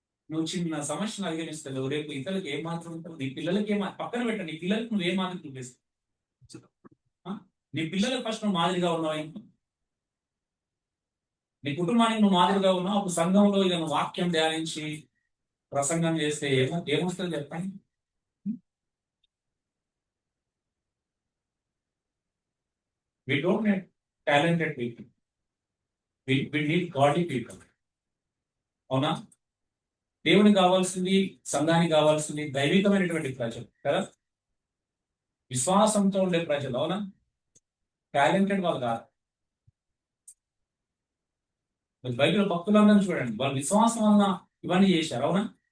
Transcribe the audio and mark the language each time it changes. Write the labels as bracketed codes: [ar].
[te] నువ్వు చిన్న సమస్యను అధిగమిస్తావు, రేపు ఇతరులకు ఏం మాత్రం ఉంటావు? నీ పిల్లలకి పక్కన పెట్ట, నీ పిల్లలకి నువ్వు ఏ మాదిరి చూపిస్తావు? నీ పిల్లలకు ఫస్ట్ నువ్వు మాదిరిగా ఉన్నావు. నీ కుటుంబానికి నువ్వు మాదిరిగా ఉన్నావు. అప్పుడు సంఘంలో ఇక నువ్వు వాక్యం ధ్యానించి ప్రసంగం చేస్తే ఏమొస్తుంది చెప్పండి? [en] We don't need talented people. We need godly people. [te] అవునా? దేవునికి కావాల్సింది, సంఘానికి కావాల్సింది దైవికమైనటువంటి ప్రజలు కదా, విశ్వాసంతో ఉండే ప్రజలు. అవునా? టాలెంటెడ్ వాళ్ళు కాదు. బైబిల్ భక్తులందరూ చూడండి, వాళ్ళు విశ్వాసం వలన ఇవన్నీ చేశారు. అవునా?